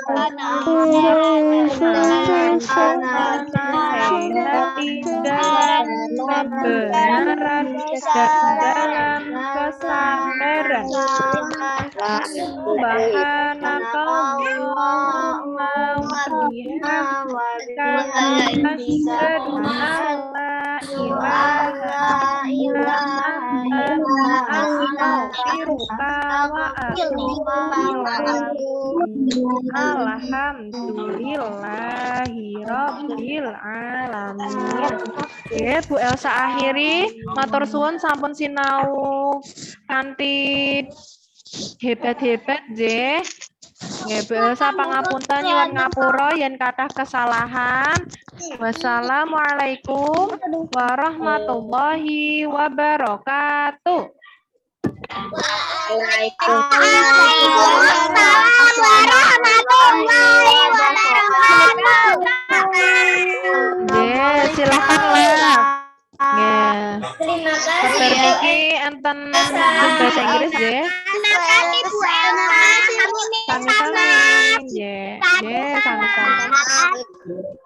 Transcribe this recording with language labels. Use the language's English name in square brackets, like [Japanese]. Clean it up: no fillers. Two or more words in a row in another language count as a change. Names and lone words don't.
[Indonesian] menasehati dalam kebenaran dan dalam kesabaran. [Arabic] سبحانك اللهم وبحمدك أشهد أن لا إله إلا أنت أستغفرك وأتوب إليك. الحمد لله رب العالمين. [Javanese] Oke, Bu Elsa akhiri matur suwun sampun sinau kanthi hebat-hebat nggih. Nggih, Bu Elsa pangapunten nyuwun ngapura yen kathah kesalahan. [Arabic] السلام عليكم ورحمة الله وبركاته. وعليكم السلام ورحمة الله وبركاته. [Indonesian] Nggih, silakanlah. [Javanese] Nggih. Seperti niki enten [Indonesian] bahasa Inggris [Javanese] nggih. [Indonesian] Terima kasih Bu Elsa. [Javanese] Sami-sami. Nggih, nggih, sami-sami.